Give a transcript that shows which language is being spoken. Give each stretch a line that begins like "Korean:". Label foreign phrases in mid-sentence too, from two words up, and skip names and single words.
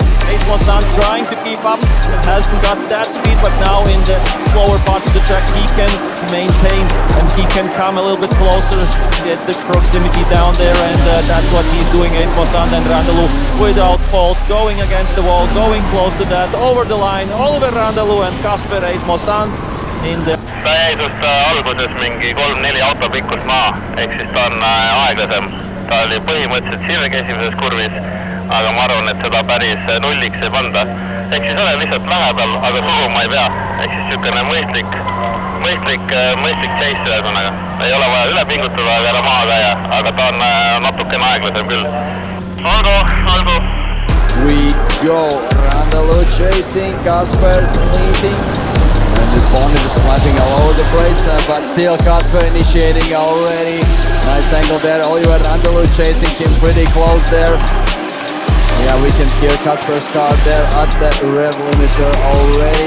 English: Eidsmo Sand trying to keep up, hasn't got that speed, but now in the slower part of the track he can maintain and he can come a little bit closer, get the proximity down there, and that's what he's doing. Eidsmo Sand and Randalo without fault, going against the wall, going close to that, over the line, Oliver Randalo and Kasper Eidsmo Sand in the...
Estonian: Ta jäi sust alguses mingi 3-4 auto pikkust maa, ehk siis ta on aeglasem. Ta oli põhimõtteliselt sirg esimeses kurvis, aga ma arvan, et seda päris nulliks ei panda. Ehk siis olen lihtsalt lähedal, aga suruma ei pea. Ehk siis niisugune mõistlik chase ühesõnaga. Ei ole vaja üle pingutada, aga ära maha käia, aga ta on natukene aeglasem küll. Olgu.
English: We go, Randaloo chasing, Kasper leading. And the bonnet is flapping all over the place, but still Kasper initiating already. Nice angle there, Oliver Randaloo chasing him pretty close there. Yeah, we can hear Kasper's car there at the rev limiter already.